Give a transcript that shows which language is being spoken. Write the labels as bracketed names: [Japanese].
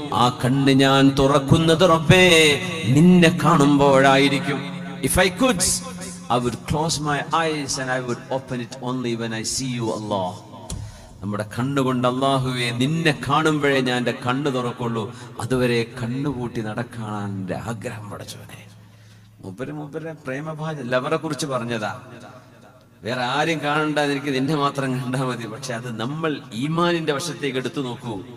[Malayalam] ആ കണ്ണ് ഞാൻ തുറക്കുന്നത് റബ്ബേ നിന്നെ കാണുമ്പോഴായിരിക്കും. [English] If I could, I would close my eyes and I would open it only when I see you, Allah. [Malayalam] നമ്മുടെ കണ്ണുകൊണ്ട് അല്ലാഹുവേ നിന്നെ കാണുമ്പോഴേ ഞാൻ എൻ്റെ കണ്ണ് തുറക്കുള്ളൂ. അതുവരെ കണ്ണുപൂട്ടി നടക്കാൻ എൻ്റെ ആഗ്രഹം പടച്ചവനെ. മൂപ്പരെ പ്രേമഭാജ ലവറെ കുറിച്ച് പറഞ്ഞതാ. വേറെ ആരും കാണണ്ട, എനിക്ക് നിന്നെ മാത്രം കണ്ടാൽ മതി. പക്ഷെ അത് നമ്മൾ ഈമാനിന്റെ വശത്തേക്ക് എടുത്തു നോക്കൂ.